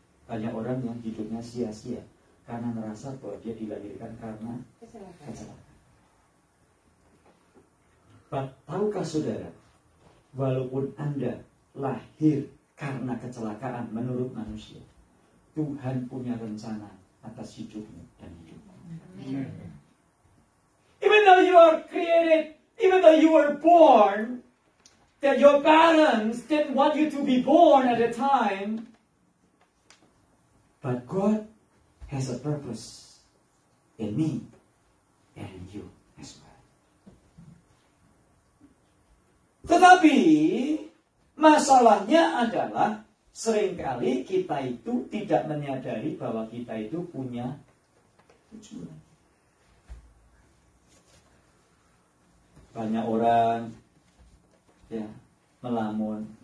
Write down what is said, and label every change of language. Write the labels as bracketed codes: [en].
[id] Banyak orang yang hidupnya sia-sia karena merasa bahwa dia dilahirkan karena kecelakaan. Tahukah saudara, walaupun Anda lahir karena kecelakaan menurut manusia, Tuhan punya rencana atas hidupmu dan hidupmu. [en] Even though you are created, even though you were born, that your parents didn't want you to be born at the time, but God has a purpose in me and in you as well. [id] Tetapi masalahnya adalah seringkali kita itu tidak menyadari bahwa kita itu punya tujuan. Banyak orang ya melamun.